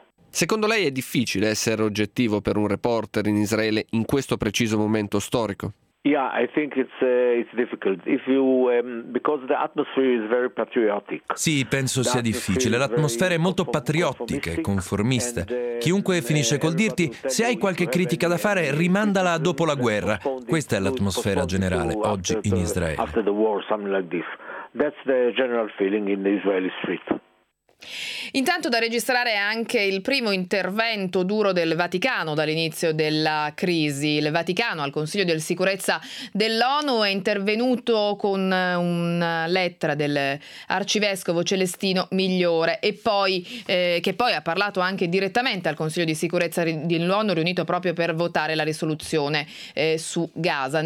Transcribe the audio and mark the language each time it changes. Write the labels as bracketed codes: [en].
[it] Secondo lei è difficile essere oggettivo per un reporter in Israele in questo preciso momento storico? [en] Yeah, I think it's difficult. If you because the atmosphere is very patriotic. [it] Sì, penso sia difficile. L'atmosfera è molto patriottica e conformista. Chiunque finisce col dirti se hai qualche critica da fare, rimandala dopo la guerra. Questa è l'atmosfera generale oggi in Israele. [en] After the war, something like this. That's the general feeling in the Israeli street. [it] Intanto da registrare anche il primo intervento duro del Vaticano dall'inizio della crisi. Il Vaticano al Consiglio di Sicurezza dell'ONU è intervenuto con una lettera dell'arcivescovo Celestino Migliore e poi che poi ha parlato anche direttamente al Consiglio di Sicurezza dell'ONU riunito proprio per votare la risoluzione su Gaza.